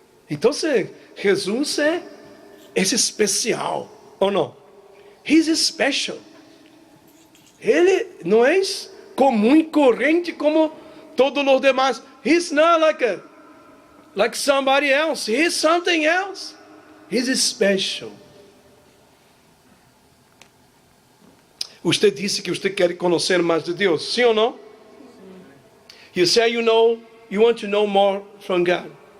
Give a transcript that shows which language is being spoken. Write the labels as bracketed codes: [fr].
[pt] Então, Jesus é especial, ou não? [en] He's special. [pt] Ele não é comum e corrente como todos os demais. [en] He's not like somebody else. He's something else. He's special. [pt] Você disse que você quer conhecer mais de Deus, sim ou não? [en] You say you want to know more from God.